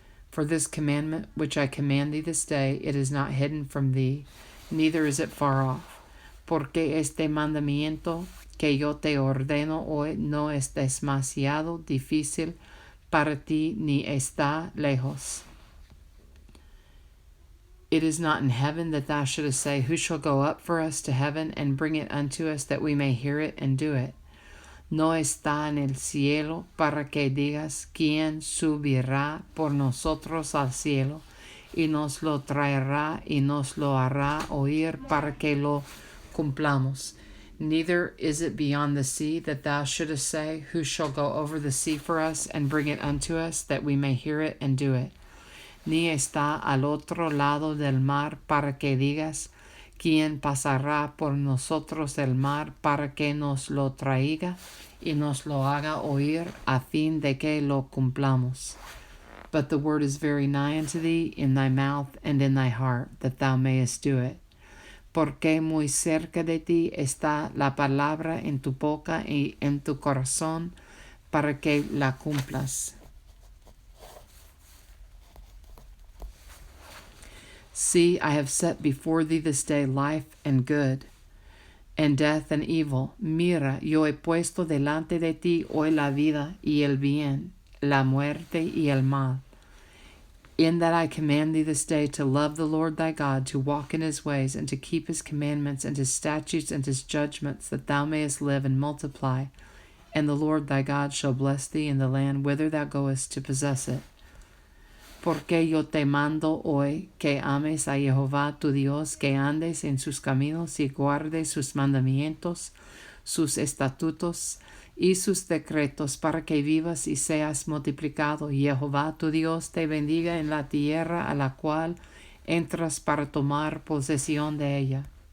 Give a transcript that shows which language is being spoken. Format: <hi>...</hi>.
<en>For this commandment which I command thee this day, it is not hidden from thee, neither is it far off.</en> <es>Porque este mandamiento que yo te ordeno hoy no es demasiado difícil para ti ni está lejos.</es> <en>It is not in heaven that thou shouldest say, Who shall go up for us to heaven and bring it unto us that we may hear it and do it?</en> <es>No está en el cielo para que digas, ¿quién subirá por nosotros al cielo? Y nos lo traerá y nos lo hará oír para que lo cumplamos.</es> <en>Neither is it beyond the sea that thou shouldest say, Who shall go over the sea for us and bring it unto us that we may hear it and do it?</en> <es>Ni está al otro lado del mar para que digas, ¿quién pasará por nosotros el mar para que nos lo traiga y nos lo haga oír a fin de que lo cumplamos?</es> <en>But the word is very nigh unto thee, in thy mouth and in thy heart, that thou mayest do it.</en> <es>Porque muy cerca de ti está la palabra en tu boca y en tu corazón, para que la cumplas.</es> <en>See, I have set before thee this day life and good, and death and evil.</en> <es>Mira, yo he puesto delante de ti hoy la vida y el bien, la muerte y el mal.</es> <en>In that I command thee this day to love the Lord thy God, to walk in his ways, and to keep his commandments, and his statutes, and his judgments, that thou mayest live and multiply. And the Lord thy God shall bless thee in the land whither thou goest to possess it.</en> <es>Porque yo te mando hoy que ames a Jehová tu Dios, que andes en sus caminos y guardes sus mandamientos, sus estatutos y sus decretos, para que vivas y seas multiplicado. Y Jehová tu Dios te bendiga en la tierra a la cual entras para tomar posesión de ella.</es>